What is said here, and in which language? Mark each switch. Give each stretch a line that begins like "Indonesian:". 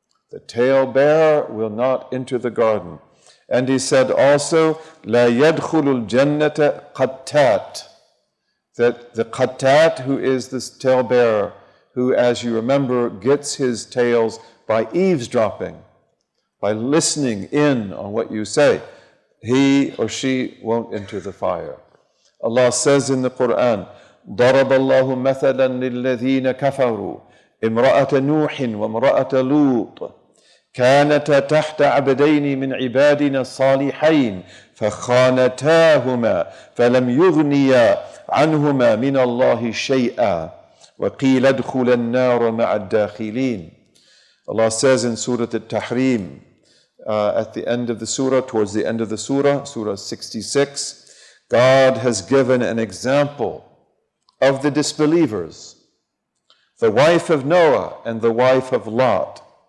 English: The tale-bearer will not enter the garden. And he said also,
Arabic: "La yadkhulu al-jannata qattat."
English: That the qattat, who is this tale-bearer, who, as you remember, gets his tales by eavesdropping, by listening in on what you say, he or she won't enter the fire. Allah says in the Quran,
Arabic: ضرب الله مثلا للذين كفروا امرأة نوح وامرأة لوط كانتا تحت عبدين من عبادنا الصالحين فخانتاهما فلم يغنيا عنهما من الله شيئا وقيل ادخلا النار مع الداخلين.
English: Allah says in Surah At-Tahrim, at the end of the surah, towards the end of the surah, Surah 66, God has given an example of the disbelievers, the wife of Noah and the wife of Lot.